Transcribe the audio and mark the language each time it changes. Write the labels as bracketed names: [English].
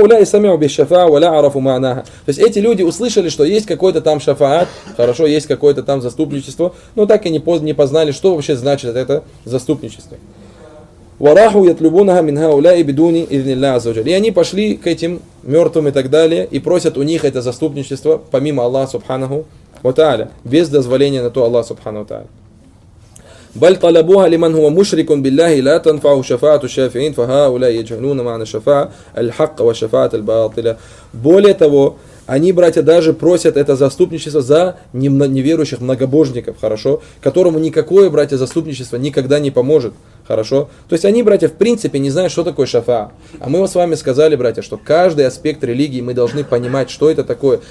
[Russian] То есть эти люди услышали, что есть какой-то там шафаат, хорошо, есть какое-то там заступничество, но так и не познали, что вообще значит это заступничество. И они пошли к этим мертвым и так далее, и просят у них это заступничество, помимо Аллаха Субханаху Ва Тааля, без дозволения на то Аллаха Субханаху Ва Тааля. [Arabic] بل طلبوها لمن هو مشرك بالله لا تنفع شفاعة الشافعين فهؤلاء يجهلون معنى الشفاعة الحق والشفاعة الباطلة. [Russian] Более того, они, братья, даже просят это заступничество за неверующих многобожников, хорошо, которому никакое, братья, заступничество никогда не поможет, хорошо. То есть они, братья, в принципе не знают, что такое шафа. А мы с вами сказали, братья, что каждый аспект религии мы должны понимать, что это такое.